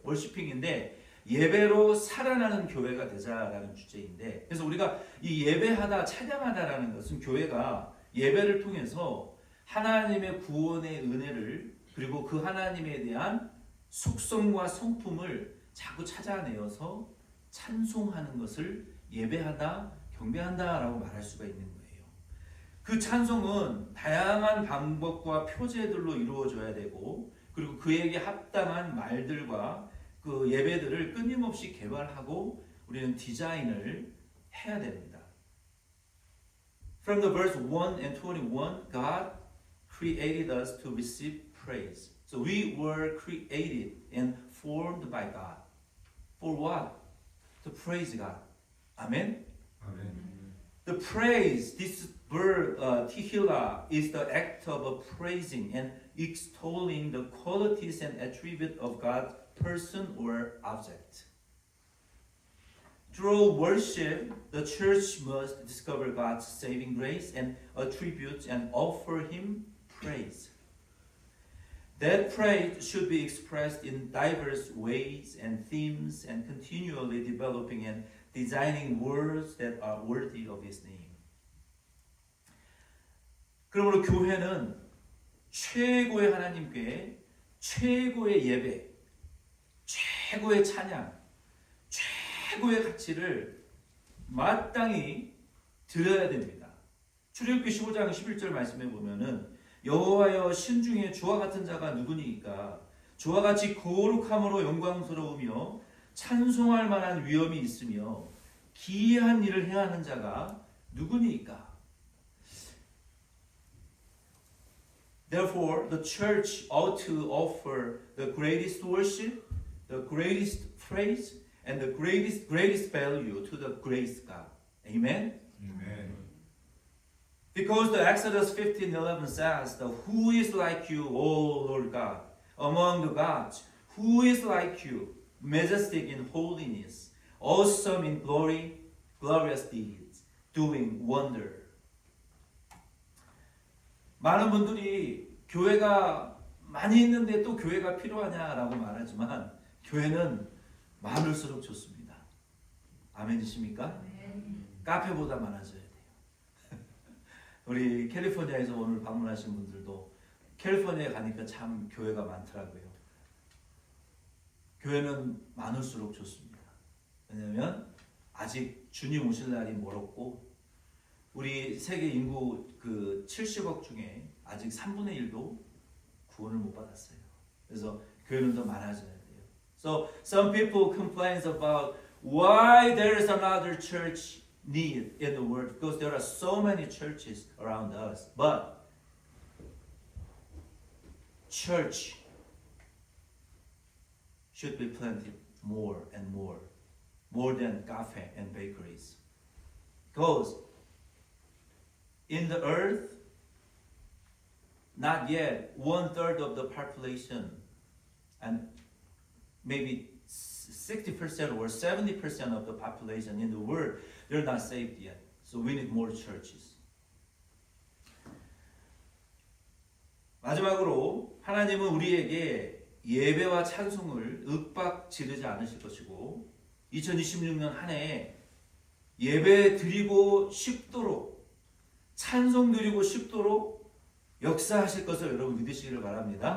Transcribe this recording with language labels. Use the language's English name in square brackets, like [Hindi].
[Korean] 월시핑인데 예배로 살아나는 교회가 되자라는 주제인데, 그래서 우리가 이 예배하다 찬양하다라는 것은 교회가 예배를 통해서 하나님의 구원의 은혜를 그리고 그 하나님에 대한 속성과 성품을 자꾸 찾아내어서 찬송하는 것을 예배하다, 경배한다라고 말할 수가 있는 거예요. 그 찬송은 다양한 방법과 표제들로 이루어져야 되고, 그리고 그에게 합당한 말들과 그 예배들을 끊임없이 개발하고 우리는 디자인을 해야 됩니다. [English] From the verse 1 and 21, God created us to receive praise. So we were created and formed by God. For what? To praise God. Amen? [Korean] 아멘. [English] The praise, this verb, tihila, is the act of praising and extolling the qualities and attributes of God's person or object. Through worship, the church must discover God's saving grace and attribute and offer Him praise. That praise should be expressed in diverse ways and themes and continually developing and designing words that are worthy of His name. [Korean] 그러므로 교회는 최고의 하나님께 최고의 예배, 최고의 찬양, 최고의 가치를 마땅히 드려야 됩니다. 출애굽기 15장 11절 말씀해 보면은 여호와여 신중에 주와 같은 자가 누구니까 주와 같이 거룩함으로 영광스러우며 찬송할 만한 위엄이 있으며 기이한 일을 행하는 자가 누구니까. [English] Therefore, the church ought to offer the greatest worship, the greatest praise, and the greatest value to the great God. Amen? Amen. Because the Exodus 15:11 says, "Who is like you, O Lord God, among the gods? Who is like you, majestic in holiness, awesome in glory, glorious deeds, doing wonder." [Korean] 많은 분들이 교회가 많이 있는데 또 교회가 필요하냐라고 말하지만 교회는 많을수록 좋습니다. 아멘이십니까? 카페보다 많아져야 돼요. 우리 캘리포니아에서 오늘 방문하신 분들도 캘리포니아에 가니까 참 교회가 많더라고요. 교회는 많을수록 좋습니다. 왜냐하면 아직 주님 오실 날이 멀었고 우리 세계 인구 70억 중에 아직 3분의 1도 구원을 못 받았어요. 그래서 교회는 더 많아져야 돼요. [English] So some people complains about why there is another church need in the world because there are so many churches around us. But church should be planted more and more than cafe and bakeries. Because in the earth, not yet 1/3 of the population and maybe 60% or 70% of the population in the world, they're not saved yet. So we need more churches. [Korean] 마지막으로 하나님은 우리에게 예배와 찬송을 윽박 지르지 않으실 것이고 2026년 한 해에 예배 드리고 싶도록 찬송 드리고 싶도록 역사하실 것을 여러분 믿으시기를 바랍니다.